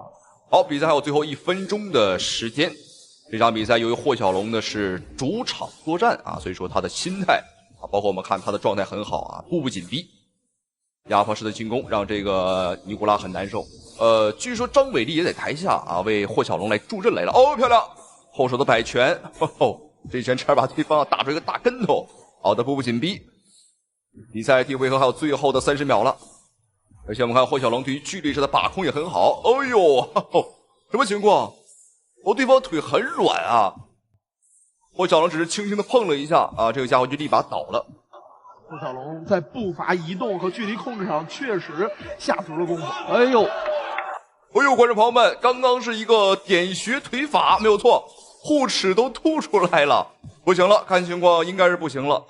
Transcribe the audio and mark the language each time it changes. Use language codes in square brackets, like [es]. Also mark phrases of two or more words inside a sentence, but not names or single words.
[zh] 好，比賽還有最後1分鐘的時間。這場比賽由於霍小龍呢是主場作戰所以說他的心態包括我們看他的狀態很好步步緊逼，壓迫式的進攻讓這個尼古拉很難受。據說張偉麗也在台下啊，为霍小龙来助阵来了。哦，漂亮！后手的摆拳，这一拳差点把对方打出一个大跟头。好的，步步緊逼。比賽第一回合還有最後的30秒了，而且我們看霍小龍對於距離上的把控也很好。哎呦，什麼情況？對方腿很軟啊！霍小龍只是輕輕的碰了一下啊，這個家伙就立馬倒了。霍小龍在步伐移動和距離控制上確實下足了功夫。哎呦，觀眾朋友們，剛剛是一個點穴腿法，沒有錯，護齒都凸出來了，不行了，看情況應該是不行了。